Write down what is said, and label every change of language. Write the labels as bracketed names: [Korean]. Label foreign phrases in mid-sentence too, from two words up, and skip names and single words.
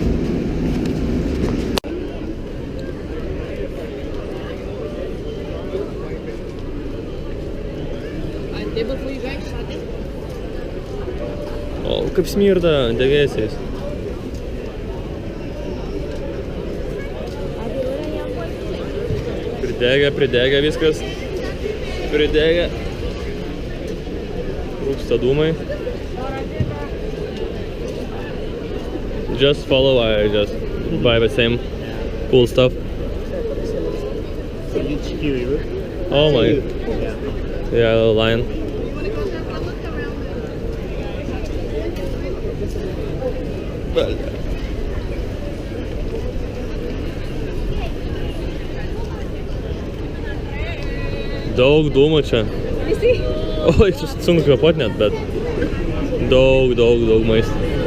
[Lithuanian] O, kaip smirda degėsiais. Pridegė viskas. Pridegė. Rūksta dūmai. [English] Just follow, I just buy the same cool stuff. Oh my. Yeah, the lion. [Lithuanian] Daug dūmų čia. Oi, sunku kvėpuot net, bet daug maisto.